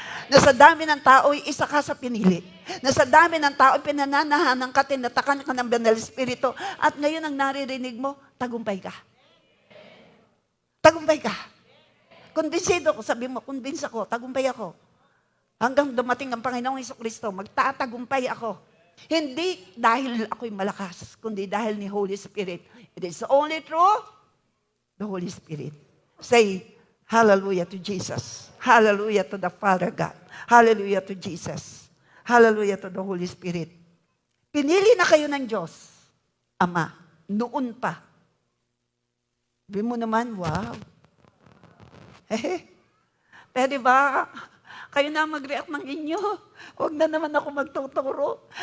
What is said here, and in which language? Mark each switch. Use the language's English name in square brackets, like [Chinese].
[Filipino] Na sa dami ng tao ay isa ka sa pinili. Na sa dami ng tao ay pinananahanang ka, tinatakan ka ng Banal Espiritu. At ngayon ang naririnig mo, tagumpay ka. Tagumpay ka. Kumbinsido ko, sabi mo, kumbins ako, tagumpay ako. Hanggang dumating ang Panginoong Jesucristo, magtatagumpay ako. Hindi dahil ako'y malakas, kundi dahil ni Holy Spirit. [English] It is only through the Holy Spirit. Say, hallelujah to Jesus. Hallelujah to the Father God. Hallelujah to Jesus. Hallelujah to the Holy Spirit. [Filipino] Pinili na kayo ng Diyos, Ama, noon pa. Sabi mo naman, wow. Pwede ba? Kayo na mag-react ng inyo. Huwag na naman ako magtuturo.